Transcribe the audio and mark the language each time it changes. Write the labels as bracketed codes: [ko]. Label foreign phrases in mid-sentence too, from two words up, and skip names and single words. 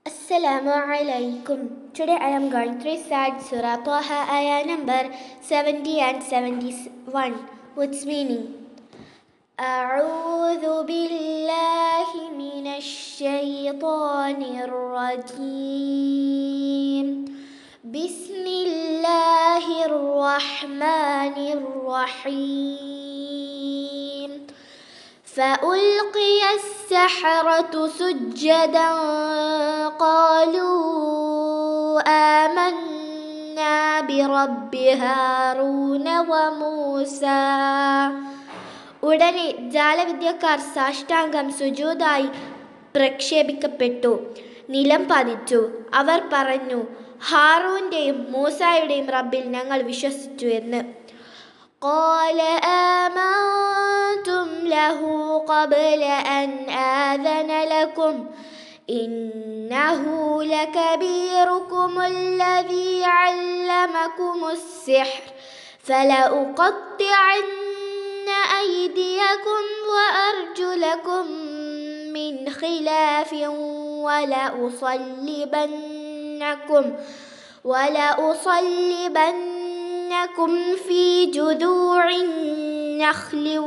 [ar] السلام عليكم. [en] Today I am going to recite Surah Taha ayah number 70 and 71. What's meaning? [ar] أعوذ بالله من الشيطان الرجيم بسم الله الرحمن الرحيم فألقي السحرة سجدا قالوا آمنا برب هارون وموسى. [ml] ഉടനെ ജാലവിദ്യക്കാർ സാഷ്ടാംഗം സുജൂദായി പ്രക്ഷേപിക്കപ്പെട്ടു, നിലം പതിച്ചു. അവർ പറഞ്ഞു, ഹാറൂന്റെയും മൂസായുടെയും റബ്ബിൽ ഞങ്ങൾ വിശ്വസിച്ചു എന്ന്. [ar] قال آمنتم له قبل أن آذن لكم إنه لكبيركم الذي علمكم السحر فلأقطعن أيديكم وأرجلكم من خلاف ولأصلبنكم في جذوع النخل